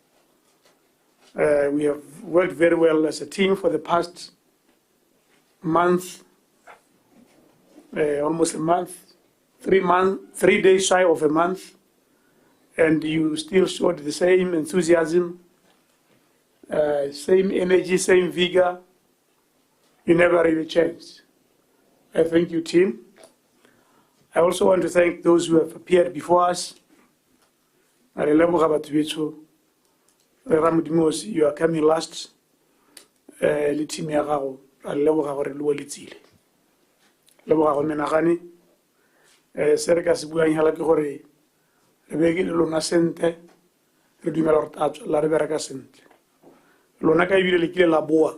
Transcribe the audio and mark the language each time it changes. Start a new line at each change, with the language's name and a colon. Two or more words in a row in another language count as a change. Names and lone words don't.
English: We have worked very well as a team for the past month, almost a month, 3 days shy of a month, and you still showed the same enthusiasm, same energy, same vigor. You never really changed. I thank you, team. I also want to thank those who have appeared before us. You are coming last.
Tswana: Le team ya gago a leboga gore le boletsile. Leboga go menagane. Se re ka se buang hela ke gore re beke le lona sente re dumela gore tatso la re bereka sentle. Lona ka ebile le kile la boa.